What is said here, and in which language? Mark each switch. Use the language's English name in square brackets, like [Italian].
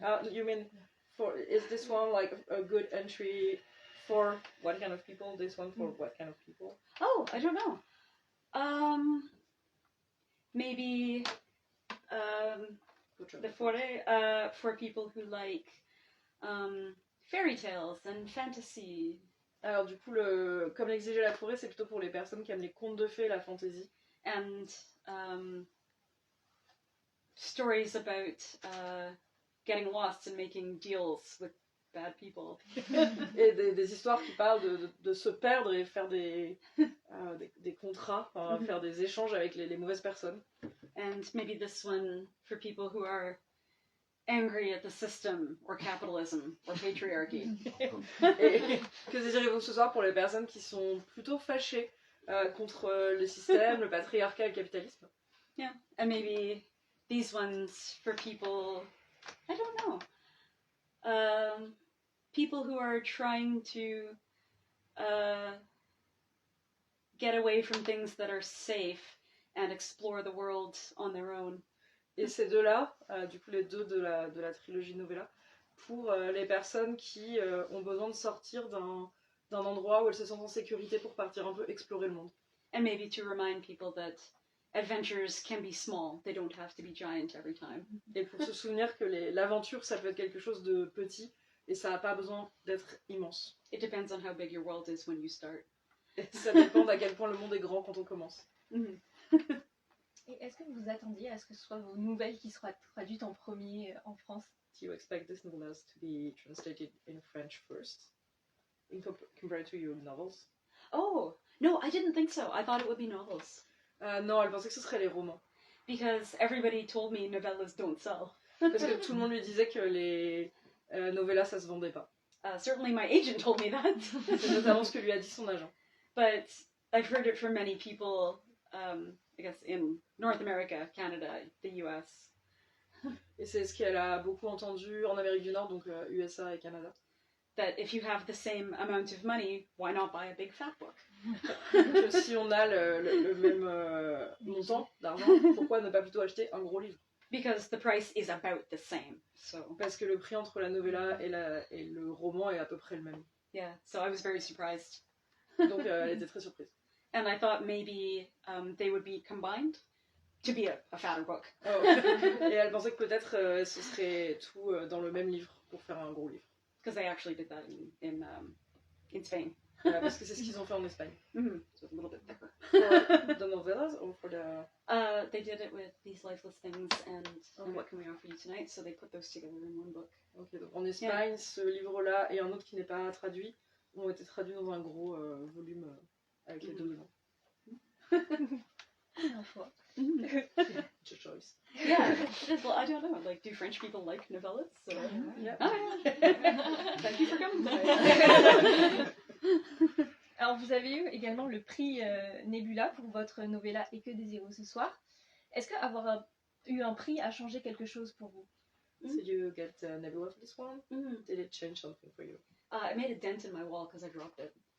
[English] You mean is this one like a good entry for what kind of people? This one for what kind of people? Oh, I don't know. Maybe the Forêt for people who like fairy tales and fantasy. [French] Alors du coup, comme l'exigeait la forêt, c'est plutôt pour les personnes qui aiment les contes de fées, la fantaisie. [English] And stories about getting lost and making deals with bad people. [French] Et des histoires qui parlent de se perdre et faire des contrats, faire des échanges avec les mauvaises personnes. [English] And maybe this one for people who are angry at the system or capitalism or patriarchy. [French] Et que désirez-vous ce soir pour les personnes qui sont plutôt fâchées contre le système, le patriarcat et le capitalisme? [English] Yeah, and maybe these ones for people, I don't know, people who are trying to get away from things that are safe and explore the world on their own. [French] Et ces deux-là, du coup les deux de la trilogie novella, pour les personnes qui ont besoin de sortir d'un endroit où elles se sentent en sécurité pour partir un peu explorer le monde. [English] And maybe to remind people that adventures can be small, they don't have to be giant every time. [French] Et pour se souvenir que l'aventure, ça peut être quelque chose de petit et ça n'a pas besoin d'être immense. [English] It depends on how big your world is when you start. [French] Et ça dépend d'à quel point le monde est grand quand on commence. Mm-hmm. Et est-ce que vous attendiez à ce que ce soit vos nouvelles qui soient traduites en premier en France? [English] Do you expect these novellas to be translated in French first, compared to your novels? Oh, no, I didn't think so. I thought it would be novels. [French] Non, elle pensait que ce serait les romans. [English] Because everybody told me novellas don't sell. [French] Parce que tout le monde lui disait que les novellas, ça se vendait pas. [English] Certainly my agent told me that. [French] C'est notamment ce que lui a dit son agent. [English] But I've heard it from many people, I guess in North America, Canada, the US. [French] Et c'est ce qu'elle a beaucoup entendu en Amérique du Nord, donc USA et Canada. [English] That if you have the same amount of money, why not buy a big fat book? [French] Que si on a le même montant d'argent, pourquoi ne pas plutôt acheter un gros livre? [English] Because the price is about the same. So [French] Parce que le prix entre la novella et le roman est à peu près le même. [English] yeah, so I was very surprised. [French] Donc elle était très surprise. [English] And I thought maybe they would be combined to be a fatter book. Oh. [French] Et elle pensait que peut-être ce serait tout dans le même livre pour faire un gros livre. [English] Because they actually did that in Spain. [French] Parce que c'est ce qu'ils ont fait en Espagne. Mm-hmm. [English] So it's a little bit thicker. For the novellas or for the... They did it with These Lifeless Things and What Can We Offer You Tonight, so they put those together in one book. [French] Okay, donc en Espagne, ce livre-là et un autre qui n'est pas traduit ont été traduits dans un gros volume avec les deux dedans. Un choix. [English] It's a choice. Yeah, it is. Well, I don't know. Like, do French people like novellas? So... Yeah. Oh, yeah. Thank you for coming tonight. [French] Alors vous avez eu également le prix Nebula pour votre novella Et que des héros ce soir. Est-ce qu'avoir eu un prix a changé quelque chose pour vous? [English] Did you get Nebula for this one? Mm. Did it change something for you? I made a dent in my wall because I dropped it.